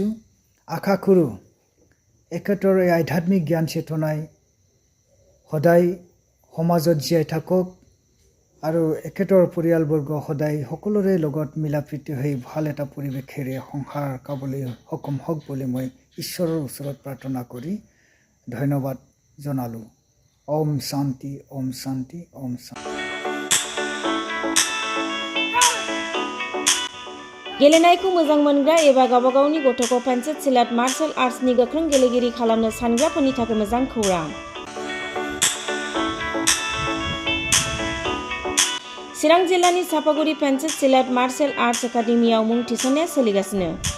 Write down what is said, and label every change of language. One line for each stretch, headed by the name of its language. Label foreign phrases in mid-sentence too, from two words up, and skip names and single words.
Assamese: আশা কৰোঁ এখেতৰ এই আধ্যাত্মিক জ্ঞান চেতনাই সদায় সমাজত জীয়াই থাকক আৰু এখেতৰ পৰিয়ালবৰ্গ সদায় সকলোৰে লগত মিলা প্ৰীতি হৈ ভাল এটা পৰিৱেশেৰে সংসাৰ কাবলৈ সক্ষম হওক বুলি মই ঈশ্বৰৰ ওচৰত প্ৰাৰ্থনা কৰি ধন্যবাদ জনালোঁ। ওম শান্তি, ওম শান্তি, ওম শান্তি।
Bodo: गेलेनायखौ मोजां मोनग्रा एबा गावबा गावनि गथ'खौ पेन्सिल सिलाट मार्शल आर्ट्सनि गोख्रों गेलेगिरि खालामनो सानग्राफोरनि थाखाय मोजां खौरां। चिरां जिल्लानि सापागुरि पेन्सिल सिलाट मार्शल आर्ट्स एकाडेमियाव मुं थिसननाया सोलिगासिनो।